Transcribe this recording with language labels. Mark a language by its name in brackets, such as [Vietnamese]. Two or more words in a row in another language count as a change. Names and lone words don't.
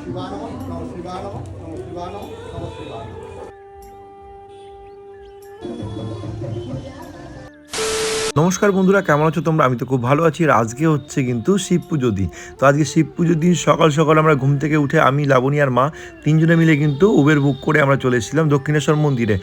[Sanskrit] শিবায় নমঃ, নমঃ শিবায় নমঃ, নমঃ শিবায় নমঃ, নমঃ শিবায় নমঃ। [Bangla] নমস্কার বন্ধুরা, কেমন আছো তোমরা? আমি তো খুব ভালো আছি। আর আজকে হচ্ছে কিন্তু শিব পুজোর দিন। তো আজকে শিব পুজোর দিন সকাল সকাল আমরা ঘুম থেকে উঠে আমি, লাবণী আর মা তিনজনে মিলে কিন্তু উবের বুক করে আমরা চলে এসেছিলাম দক্ষিণেশ্বর মন্দিরে।